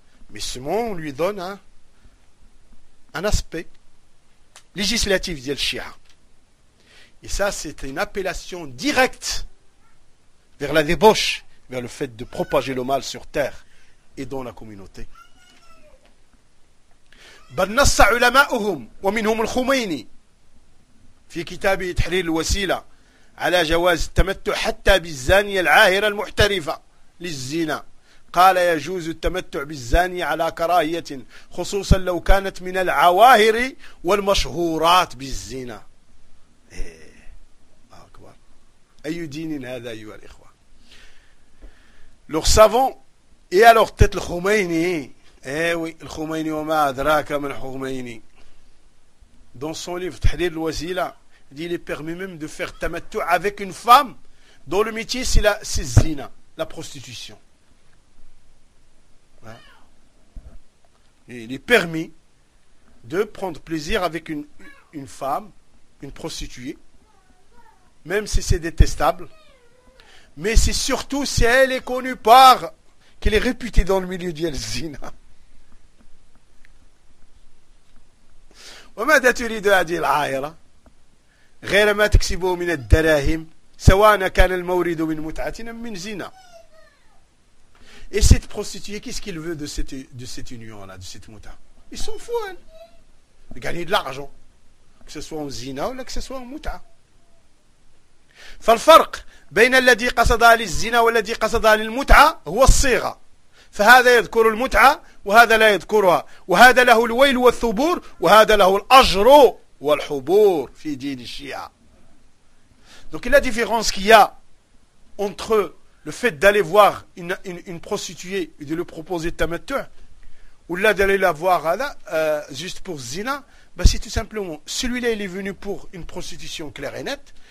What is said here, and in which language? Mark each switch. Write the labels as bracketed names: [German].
[French] Mais ce mot, on lui donne un aspect législatif d'El Shia. Et ça, c'est une appellation directe vers la débauche, vers le fait de propager le mal sur terre et dans la communauté. [Arabic] بل نص علماؤهم ومنهم الخميني في كتابه تحرير الوسيلة على جواز التمتع حتى بالزانية العاهرة المحترفة للزنا، قال يجوز التمتع بالزانية على كراهية خصوصا لو كانت من العواهر والمشهورات بالزنا. أكبر. أي دين هذا أيها الإخوة؟ [French] Leurs savants et à leur tête le Khomeini. Eh oui, le Khomeini Omar Draka Mel Khomeini. Dans son livre Tahrir al-Wasila, il est permis même de faire tamattu avec une femme dont le métier c'est la zina, la prostitution. Ouais. Il est permis de prendre plaisir avec une femme, une prostituée, même si c'est détestable. Mais c'est surtout si elle est connue par qu'elle est réputée dans le milieu du Zina. [Arabic] وما تريد هذه العائرة غير ما تكسبه من الدراهم سواء كان المورد من متعة أم من زنا. [French] Et cette prostituée, qu'est-ce qu'il veut de cette union là, de cette muta? Ils s'en foutent. De gagner de l'argent, que ce soit en zina ou que ce soit en muta. [Arabic] فالفرق بين الذي قصد للزنا والذي قصد للمتعة هو الصيغة، فهذا يذكر المتعة وهذا لا يذكرها، وهذا له الويل والثبور وهذا له الأجر والحبور في دين الشيعة. [French] Donc la différence qu'il y a entre le fait d'aller voir une prostituée et de lui proposer de tamattu ou là d'aller la voir juste pour zina, bah c'est tout simplement celui-là il est venu pour une prostitution claire et nette.